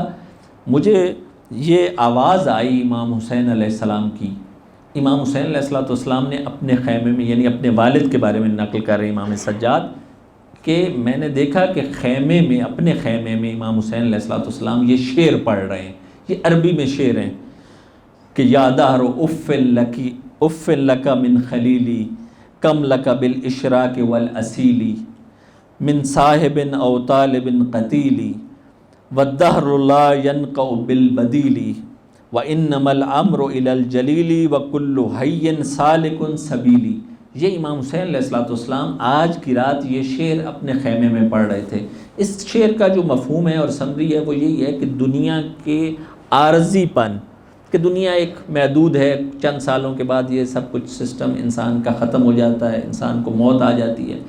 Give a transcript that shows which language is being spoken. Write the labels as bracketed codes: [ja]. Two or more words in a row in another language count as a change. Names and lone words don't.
[ur] مجھے یہ آواز آئی امام حسین علیہ السلام کی۔ امام حسین علیہ السلام نے اپنے خیمے میں، یعنی اپنے والد کے بارے میں نقل کر رہے امام سجاد، کہ میں نے دیکھا کہ خیمے میں، اپنے خیمے میں امام حسین علیہ السلام یہ شعر پڑھ رہے ہیں۔ یہ عربی میں شعر ہیں کہ [ar] یا دہر اف لک من خلیلی کم لک بالاشراق والاسیلی من صاحب او طالب قتیلی والدہر لا ینقع بالبدیلی وانما الامر الی الجلیلی وکل حی سالک سبیلی۔ [ur] یہ امام حسین علیہ الصلوۃ والسلام آج کی رات یہ شعر اپنے خیمے میں پڑھ رہے تھے۔ اس شعر کا جو مفہوم ہے اور سمری ہے وہ یہی ہے کہ دنیا کے عارضی پن، کہ دنیا ایک محدود ہے، چند سالوں کے بعد یہ سب کچھ سسٹم انسان کا ختم ہو جاتا ہے، انسان کو موت آ جاتی ہے۔